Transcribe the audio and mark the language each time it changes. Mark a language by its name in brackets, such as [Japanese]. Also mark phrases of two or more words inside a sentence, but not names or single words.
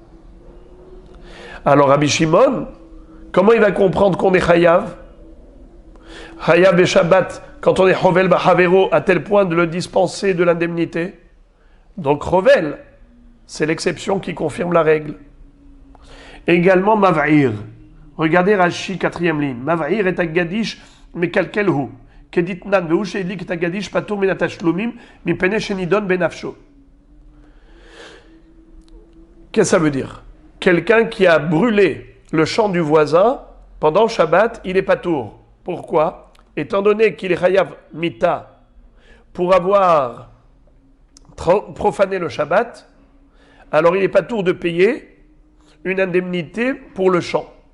[French] Alors Rabbi Shimon, comment il va comprendre qu'on est Chayav? Chayav et Shabbat, quand on est [Hebrew] חובל בחבירו, [French] à tel point de le dispenser de l'indemnité. Donc Chovel, c'est l'exception qui confirme la règle. Également Mav'ir. Regardez Rashi, 4e ligne. [Hebrew] מבעיר est הגדיש, מקלקל הוא. כדתנן והוא שהדליק את הגדיש פטור מן התשלומין, מפני שנידון בנפשו. [French] Qu'est-ce que ça veut dire? Quelqu'un qui a brûlé le champ du voisin pendant Shabbat, il est patour. Pourquoi? Étant donné qu'il est [Hebrew] חייב מיתה [French] pour avoir profané le Shabbat, alors il n'est pas tour de payer une indemnité pour le champ.